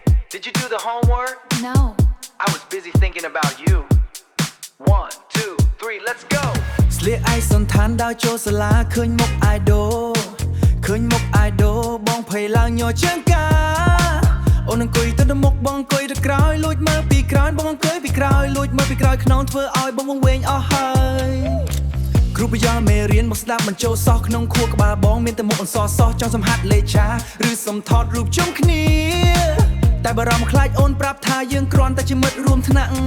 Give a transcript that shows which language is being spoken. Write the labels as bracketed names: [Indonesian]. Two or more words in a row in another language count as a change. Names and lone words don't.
[English] Did you do the homework? No. I was busy thinking about you. 1, 2, 3, let's go. [Khmer] ស្លៀកឯកសន្តានដើរចូលសាលាឃើញមុខ idol ឃើញមុខ idol បងភ័យឡើងញ័រជាងកាអូនអង្គុយទៅមុខបងអង្គុយទៅក្រោយលួចមើលពីក្រោយបងអង្គុយពីក្រោយលួចមើលពីក្រោយខ្នងធ្វើឲ្យបងវង្វេងអស់ហើយគ្រូបញ្យល់មេរៀនមកស្ដាប់បញ្ចូលសោះក្នុងខួរក្បាលបងមានតែមុខអន្សរសោះចង់សម្ហាត់លេខឆាឬសំថតរូបជុំគ្នាតែបារម្ភខ្លាចអូនប្រាប់ថាយើងគ្រាន់តែជាមិត្តរួមថ្នាក់